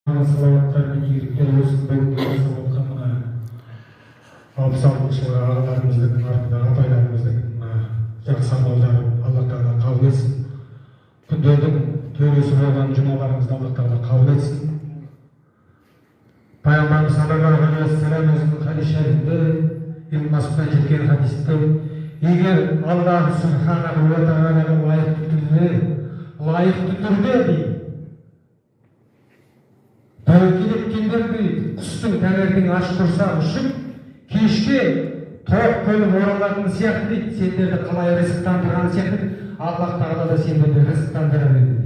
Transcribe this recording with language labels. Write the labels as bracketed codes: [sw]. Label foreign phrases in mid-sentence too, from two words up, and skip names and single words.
[kk] Салауаттар мен игіліктер болсын. Бүгінгі жасап отқан мына 66 жылғы ағаларымыздың артындағы апайларымыздың жақсы амалдарын Алла Тағала қабыл етсін. Күндердің төресі болған жұмаларыңызды Алла Тағала қабыл етсін. Пайғамбарымыз [ar] صلى الله عليه وسلم [kk] өзінің хадис шәрифінде Ибн Масудтан жеткен хадисте егер Аллах субханаху ва тағалаға лайықты түрде дейді тәуекел еткендер дейді құстың таңертең аш құрсағы ұшып кешке тоқ болып оралатын сияқты дейді сендерді қалай ризықтандырған сияқты Аллах Тағала да сендерді ризықтандыра береді дейді.